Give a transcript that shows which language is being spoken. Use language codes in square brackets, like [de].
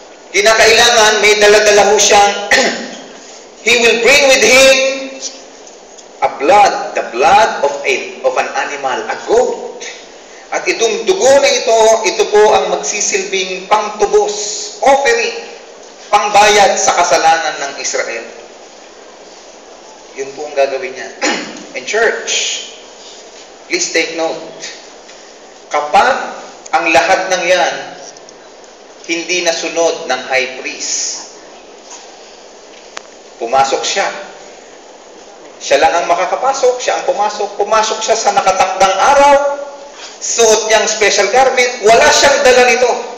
[tl] Kinakailangan may dala-dala ho siyang [en] he will bring with him the blood of an animal, a goat. [tl] At itong dugo na ito po ang magsisilbing pangtubos, offering, pangbayad sa kasalanan ng Israel. Yun po ang gagawin niya. [en] And church, please take note. [tl] Kapag ang lahat ng yan hindi nasunod ng high priest, pumasok siya. Siya lang ang makakapasok, siya ang pumasok siya sa nakatakdang araw, suot niyang special garment, wala siyang dala nito.